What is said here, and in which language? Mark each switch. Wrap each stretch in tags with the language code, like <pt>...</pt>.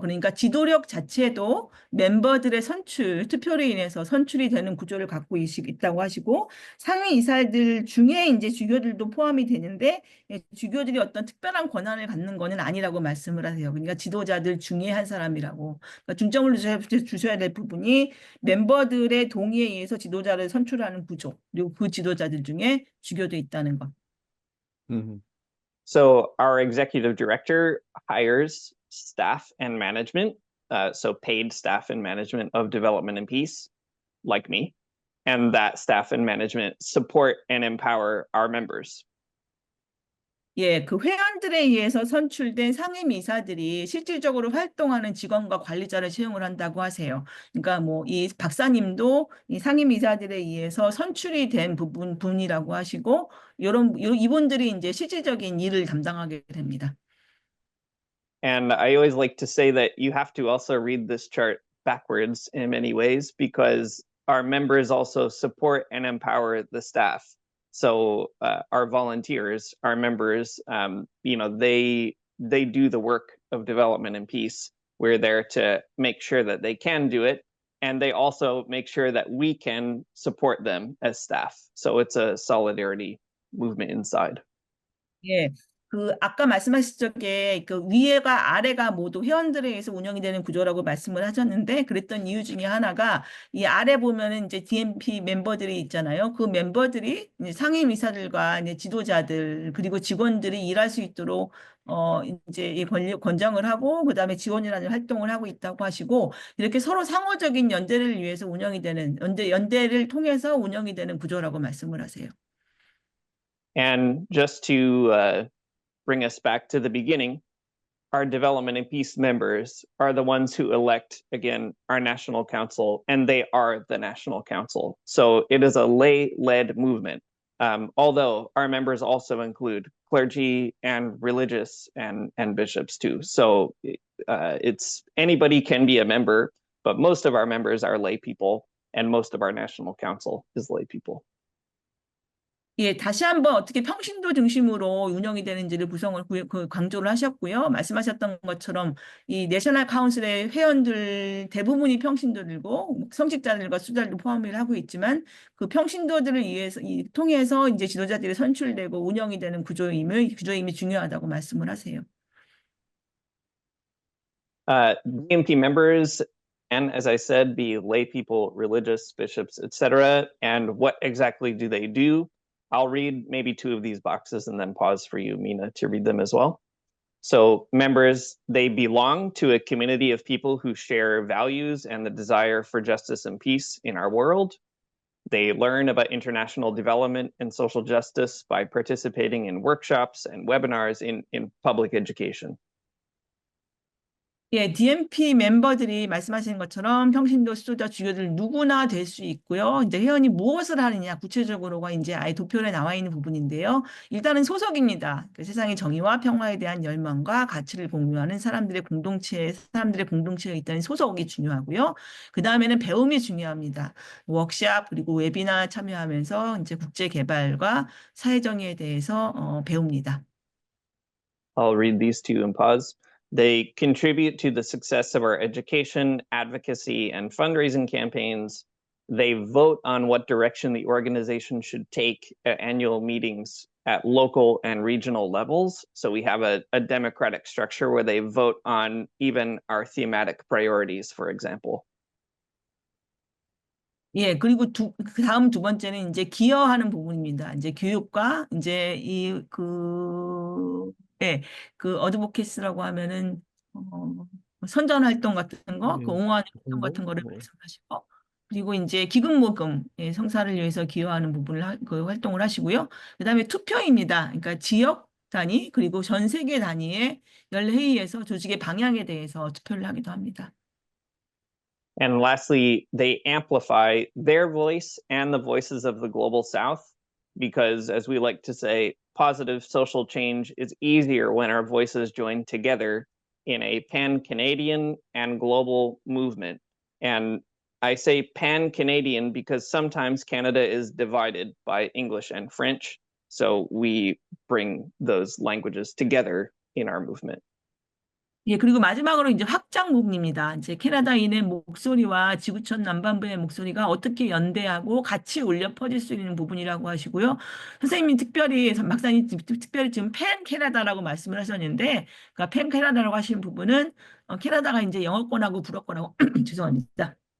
<ko>그러니까 지도력 자체도 멤버들의 선출, 투표로 인해서 선출이 되는 구조를 갖고 있다고 하시고, 상임 의사들 중에 이제 주교들도 포함이 되는데, 주교들이 어떤 특별한 권한을 갖는 것은 아니라고 말씀을 하세요. 그러니까 지도자들 중에 한 사람이라고. 그러니까 중점을 주셔야 될 부분이 멤버들의 동의에 의해서 지도자를 선출하는 구조, 그리고 그 지도자들 중에 주교도 있다는 것.</ko> <en>So our executive director hires staff and management, so paid staff and management of Development and Peace, like me, and that staff and management support and empower our members.</en> <ko>예, 그 회원들에 의해서 선출된 상임이사들이 실질적으로 활동하는 직원과 관리자를 채용을 한다고 하세요. 그러니까 뭐 이 박사님도 이 상임이사들에 의해서 선출이 된 분이라고 하시고, 이분들이 이제 실질적인 일을 담당하게 됩니다.</ko> <en>And I always like to say that you have to also read this chart backwards in many ways, because our members also support and empower the staff. So our volunteers, our members, they do the work of Development and Peace. We're there to make sure that they can do it, and they also make sure that we can support them as staff. So it's a solidarity movement inside.</en> <ko>예. 아까 말씀하신 적에 그 위에가 아래가 모두 회원들에 의해서 운영이 되는 구조라고 말씀을 하셨는데, 그랬던 이유 중에 하나가 이 아래 보면은 이제 DMP 멤버들이 있잖아요. 그 멤버들이 이제 상임이사들과 이제 지도자들 그리고 직원들이 일할 수 있도록 이제 이 권장을 하고 그다음에 지원이라는 활동을 하고 있다고 하시고, 이렇게 서로 상호적인 연대를 위해서 운영이 되는 연대를 통해서 운영이 되는 구조라고 말씀을 하세요.</ko> <en>And just to bring us back to the beginning, our Development and Peace members are the ones who elect, again, our National Council, and they are the National Council. So it is a lay-led movement, although our members also include clergy and religious and bishops too. So it's anybody can be a member, but most of our members are lay people, and most of our National Council is lay people.</en> <ko>예, 다시 한번 어떻게 평신도 중심으로 운영이 되는지를 강조를 하셨고요. 말씀하셨던 것처럼 이 내셔널 카운슬의 회원들 대부분이 평신도들고 성직자들과 수자들도 포함을 하고 있지만, 그 평신도들을 통해서 이제 지도자들이 선출되고 운영이 되는 구조임이 중요하다고 말씀을 하세요.</ko> <en>DMP members, and as I said, be lay people, religious, bishops, etc. And what exactly do they do? I'll read maybe 2 of these boxes and then pause for you, Mina, to read them as well. So members, they belong to a community of people who share values and the desire for justice and peace in our world. They learn about international development and social justice by participating in workshops and webinars in public education.</en> <ko>예, DMP 멤버들이 말씀하시는 것처럼 평신도 수도자 주교들 누구나 될 수 있고요. 이제 회원이 무엇을 하느냐 구체적으로가 이제 아예 도표에 나와 있는 부분인데요. 일단은 소속입니다. 그 세상의 정의와 평화에 대한 열망과 가치를 공유하는 사람들의 공동체에 있다는 소속이 중요하고요. 그 다음에는 배움이 중요합니다. 워크샵 그리고 웨비나 참여하면서 이제 국제 개발과 사회 정의에 대해서 배웁니다.</ko> <en>I'll read these 2 and pause. They contribute to the success of our education, advocacy, and fundraising campaigns. They vote on what direction the organization should take at annual meetings at local and regional levels. So we have a democratic structure where they vote on even our thematic priorities, for example.</en> <ko>예, 그리고 그 다음 두 번째는 이제 기여하는 부분입니다. 이제 교육과 이제 예, 그 어드보케이스라고 하면은, 선전 활동 같은 거, 그 예, 옹호하는 활동 홍보 같은 거를 뭐 말씀하시고, 그리고 이제 기금 모금, 예, 성사를 위해서 기여하는 부분을 그 활동을 하시고요. 그다음에 투표입니다. 그러니까 지역 단위, 그리고 전 세계 단위의 연회의에서 조직의 방향에 대해서 투표를 하기도 합니다.</ko> <en>And lastly, they amplify their voice and the voices of the global South, because, as we like to say, positive social change is easier when our voices join together in a pan-Canadian and global movement. And I say pan-Canadian because sometimes Canada is divided by English and French, so we bring those languages together in our movement.</en> <ko>예, 그리고 마지막으로 이제 확장 부분입니다. 이제 캐나다인의 목소리와 지구촌 남반부의 목소리가 어떻게 연대하고 같이 울려 퍼질 수 있는 부분이라고 하시고요. 선생님이 박사님 특별히 지금 팬 캐나다라고 말씀을 하셨는데, 그러니까 팬 캐나다라고 하시는 부분은, 캐나다가 이제 영어권하고 불어권하고, 죄송합니다.</ko>